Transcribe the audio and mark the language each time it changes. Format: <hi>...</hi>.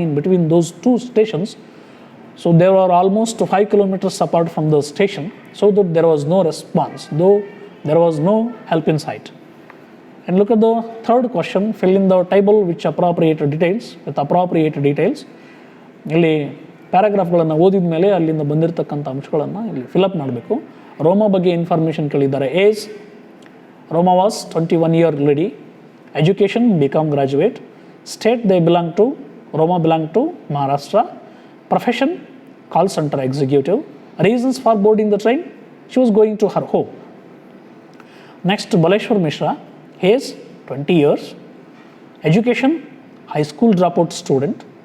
<en>In between those two stations, so they were almost 5 kilometers apart from the station, so that there was no response, though there was no help in sight. And look at the third question, fill in the table which appropriate details with appropriate details.</en> <kn>ಇಲ್ಲಿ ಪ್ಯಾರಾಗ್ರಾಫ್ಗಳನ್ನು ಓದಿದ ಮೇಲೆ ಅಲ್ಲಿಂದ ಬಂದಿರತಕ್ಕಂಥ ಅಂಶಗಳನ್ನು ಇಲ್ಲಿ fill up ಮಾಡಬೇಕು. ರೋಮಾ ಬಗ್ಗೆ information ಕೇಳಿದ್ದಾರೆ.</kn> <en>Age, Roma was 21 year lady. Education, become graduate. State, they belong to, Roma belong to Maharashtra. Profession, call center executive. Reasons for boarding the train, she was going to her home. Next, Baleshwar Mishra, age 20 years. Education, high school dropout student.</en>